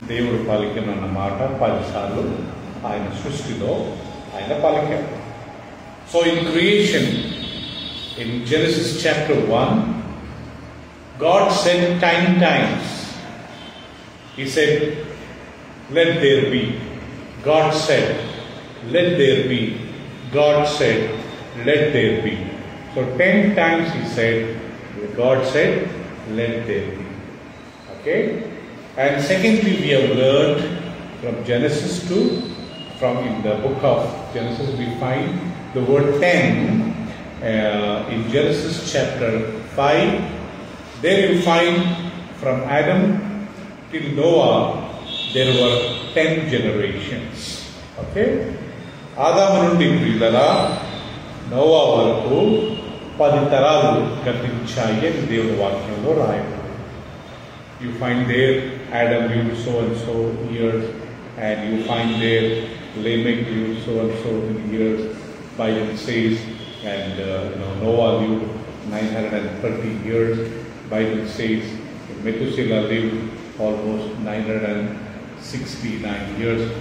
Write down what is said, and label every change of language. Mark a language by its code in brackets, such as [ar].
[te] దేవుడు పలికిన మాట 10 సార్లు ఆయన సృష్టిలో ఆయన పలికారు. [en] So in creation, in Genesis chapter 1, God said 10 times. He said, let there be. God said, let there be. God said, let there be. So 10 times he said, God said, let there be. Okay? And secondly, we have learned from Genesis 2, from in the book of Genesis we find the word 10. In Genesis chapter 5, there you find from Adam till Noah there were 10 generations. Okay? [te] ఆదాము నుండి ప్రియులరా Noah వరకు 10 తరాలు గతించాయి అని దేవుని వాక్యంలో రాయబడింది. [en] You find there Adam lived so and so years, and you find there Lamech lived so and so many years. Bible says, and Noah lived 930 years. Bible says Methuselah lived almost 969 years.